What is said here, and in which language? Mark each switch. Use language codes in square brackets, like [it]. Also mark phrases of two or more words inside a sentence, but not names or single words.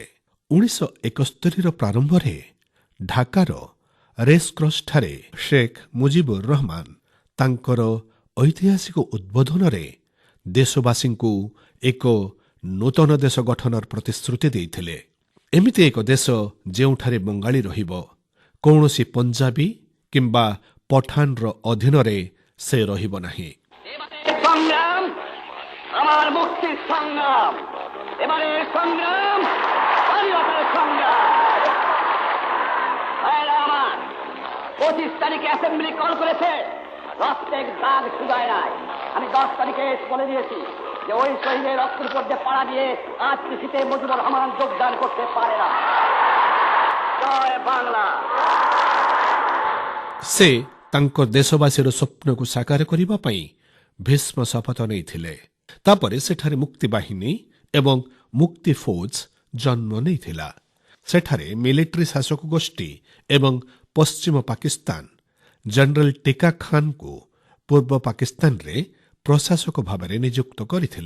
[or] 1971ର ପ୍ରାରମ୍ଭରେ ଢାକାର ରେସ୍କ୍ରସ୍ଠାରେ ଶେଖ ମୁଜିବୁର ରହମାନ ତାଙ୍କର ଐତିହାସିକ ଉଦ୍ବୋଧନରେ ଦେଶବାସୀଙ୍କୁ ଏକ ନୂତନ ଦେଶ ଗଠନର ପ୍ରତିଶ୍ରୁତି ଦେଇଥିଲେ। ଏମିତି ଏକ ଦେଶ ଯେଉଁଠାରେ ବଙ୍ଗାଳୀ ରହିବ, କୌଣସି ପଞ୍ଜାବୀ କିମ୍ବା ପଠାନର ଅଧୀନରେ ସେ ରହିବ ନାହିଁ। [bn] পঁচিশ তারিখে অ্যাসেম্বলি কল করেছে, রক্তের দাগ শুধায় নাই। আমি 10 তারিখে বলে দিয়েছি যে ওই শহীদের রক্তের উপর দিয়ে পাড়া দিয়ে আজ কৃষিতে মুজিবুর রহমান যোগদান করতে পারে না। জয় বাংলা। [or] ସେ ତାଙ୍କ ଦେଶବାସୀର ସ୍ୱପ୍ନକୁ ସାକାର କରିବା ପାଇଁ ଭୀଷ୍ମ ଶପଥ ନେଇଥିଲେ। ତାପରେ ସେଠାରେ ମୁକ୍ତି ବାହିନୀ ଏବଂ ମୁକ୍ତି ଫୌଜ ଜନ୍ମ ନେଇଥିଲା। ସେଠାରେ ମିଲିଟାରୀ ଶାସକ ଗୋଷ୍ଠୀ ଏବଂ ପଶ୍ଚିମ ପାକିସ୍ତାନ ଜେନେରାଲ ଟିକା ଖାନଙ୍କୁ ପୂର୍ବ ପାକିସ୍ତାନରେ ପ୍ରଶାସକ ଭାବରେ ନିଯୁକ୍ତ କରିଥିଲେ।